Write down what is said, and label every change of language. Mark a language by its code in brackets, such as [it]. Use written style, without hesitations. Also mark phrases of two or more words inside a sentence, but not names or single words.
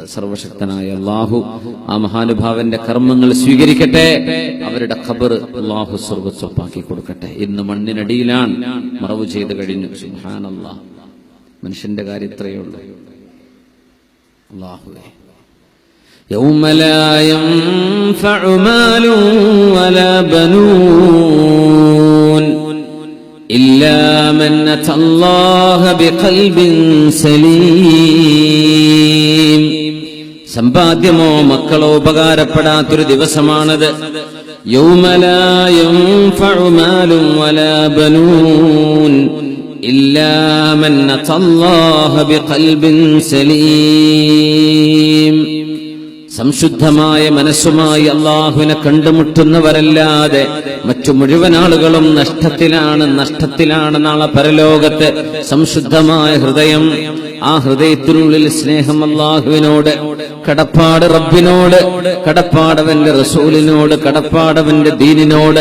[ml] സർവശക്തനായ അല്ലാഹു ആ മഹാനുഭാവന്റെ കർമ്മങ്ങൾ സ്വീകരിക്കട്ടെ. അവരുടെ ഖബർ അല്ലാഹു സ്വർഗ്ഗത്തോപ്പാക്കി കൊടുക്കട്ടെ. ഇന്ന് മണ്ണിനടിയിലാണ്, മറവ് ചെയ്ത് കഴിഞ്ഞു. സുബ്ഹാനല്ലാഹ്. മനുഷ്യന്റെ കാര്യം ഇത്രയേ ഉള്ളൂ. അല്ലാഹുവേ, [ar] يوم لا ينفع مال ولا بنون إلا من أتى الله بقلب سليم. [ml] സമ്പാദ്യമോ മക്കളോ ഉപകാരപ്പെടാത്തൊരു ദിവസമാണത്. [ar] يوم لا ينفع مال ولا بنون إلا من أتى الله بقلب سليم. [ml] സംശുദ്ധമായ മനസ്സുമായി അല്ലാഹുവിനെ കണ്ടുമുട്ടുന്നവരല്ലാതെ മറ്റു മുഴുവൻ ആളുകളും നഷ്ടത്തിലാണ് നാളെ പരലോകത്ത്. സംശുദ്ധമായ ഹൃദയം, ആ ഹൃദയത്തിനുള്ളിൽ സ്നേഹം അല്ലാഹുവിനോട്, കടപ്പാട് റബ്ബിനോട്, കടപ്പാടവന്റെ റസൂലിനോട്, കടപ്പാടവന്റെ ദീനിനോട്.